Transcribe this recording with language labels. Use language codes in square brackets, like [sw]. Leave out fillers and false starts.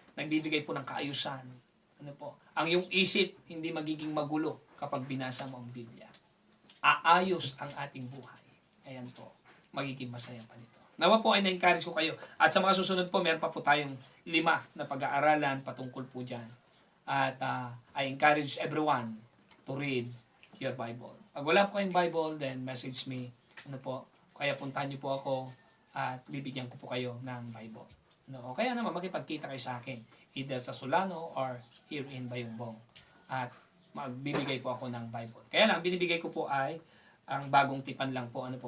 [tl] Nagbibigay po ng kaayusan. Ano po? Ang iyong isip hindi magiging magulo kapag binasa mo ang Biblia. Aayos ang ating buhay. Ayan po. Magiging masaya pa nito. Nawa po ay na-encourage ko kayo. At sa mga susunod po, meron pa po tayong 5 na pag-aaralan patungkol po dyan. [en] At I encourage everyone to read your Bible. [tl] Pag wala po kayong Bible, [en] then message me. [tl] Ano po? Kaya puntahan niyo po ako at bibigyan ko po kayo ng Bible. No? O kaya naman makipagkita kayo sa akin. Either sa Solano or here in Bayumbong. At magbibigay po ako ng Bible. Kaya lang, binibigay ko po ay ang bagong tipan lang po. Ano po?